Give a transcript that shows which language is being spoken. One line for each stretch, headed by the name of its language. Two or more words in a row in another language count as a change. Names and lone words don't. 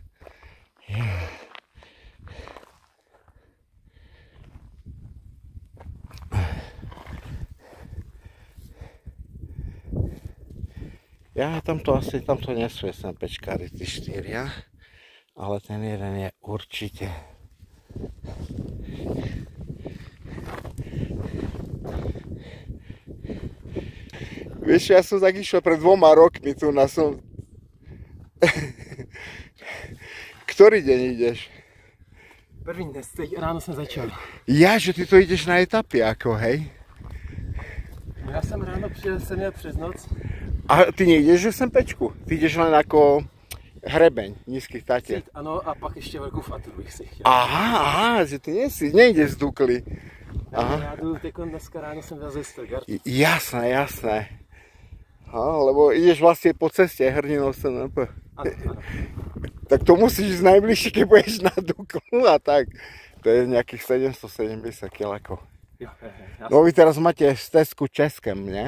Slovak: Ja tamto nie sú SMPčkári, tí 4, ale ten jeden je určite. Vieš, ja som tak išiel pred 2 rokmi tu na som... Ktorý deň ideš?
Czech: První dnes, teď ráno jsem začal.
Slovak: Ja, že ty to ideš na etapy ako, hej?
Czech: Já jsem ráno přijel, jsem měl přes noc.
Slovak: A ty nejdeš SMPčku? Ty ideš len ako hrebeň nízkych Tatier.
Czech: Ano, a pak ještě velkou faturu bych si chtěl.
Slovak: Aha, že ty nejdeš z Dukly. Aha.
Czech: Já jdu teďko dneska ráno jsem byl ze Stuttgart.
Slovak: Jasné. Lebo ideš vlastne po ceste Hrdinou SNP.
Czech: Ano.
Slovak: Tak to musíš ísť najbližšie, keď budeš na Duklu a tak. To je nejakých 770 km. No vy teraz máte stezku Českem, nie?